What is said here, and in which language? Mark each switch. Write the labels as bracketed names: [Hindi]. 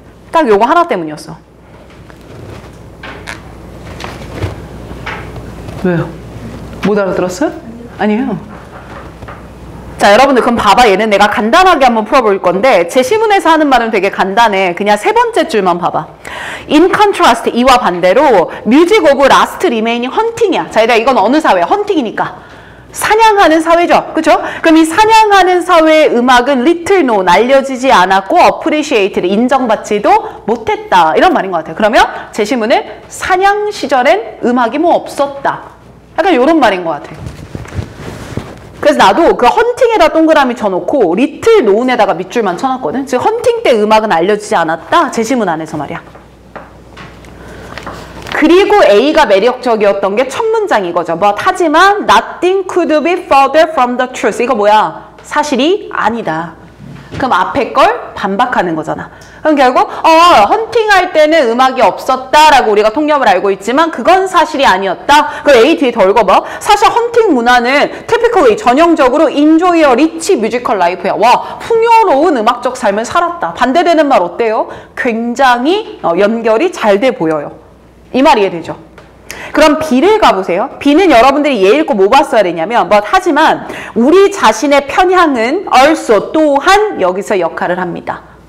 [Korean] 딱 요거 하나 때문이었어. 왜요? 못 알아들었어요? 아니에요. 자, 여러분들 그럼 봐봐. 얘는 내가 간단하게 한번 풀어볼 건데 제 시문에서 하는 말은 되게 간단해. 그냥 세 번째 줄만 봐봐. [English] In contrast, [Korean] 이와 반대로 [English] Music of Last Remaining Hunting이야. [Korean] 자, 얘들아 이건 어느 사회야? 헌팅이니까. 사냥하는 사회죠. 그쵸? 그럼 이 사냥하는 사회의 음악은 [English] little known, [Korean] 알려지지 않았고 appreciated, 인정받지도 못했다. 이런 말인 것 같아요. 그러면 제 시문은 사냥 시절엔 음악이 뭐 없었다. 약간 이런 말인 것 같아요. 그래서 나도 그 헌팅에다 동그라미 쳐놓고 리틀 노운에다가 밑줄만 쳐놨거든. 즉 헌팅 때 음악은 알려지지 않았다. 제 시문 안에서 말이야. 그리고 A가 매력적이었던 게 첫 문장 이거죠. 하지만 [English] nothing could be further from the truth. [Korean] 이거 뭐야? 사실이 아니다. 그럼 앞에 걸 반박하는 거잖아. 그럼 결국 헌팅할 때는 음악이 없었다라고 우리가 통념을 알고 있지만 그건 사실이 아니었다. 그 A 뒤에 더 읽어봐. 사실 헌팅 문화는 [English] typically [Korean] 전형적으로 [English] enjoy a rich musical life야. [Korean] 와, 풍요로운 음악적 삶을 살았다. 반대되는 말 어때요? 굉장히 연결이 잘 돼 보여요. 이 말 이해되죠? 그럼 B를 가보세요. B는 여러분들이 얘 읽고 뭐 봤어야 되냐면 하지만 우리 자신의 편향은 also 또한 여기서 역할을 합니다.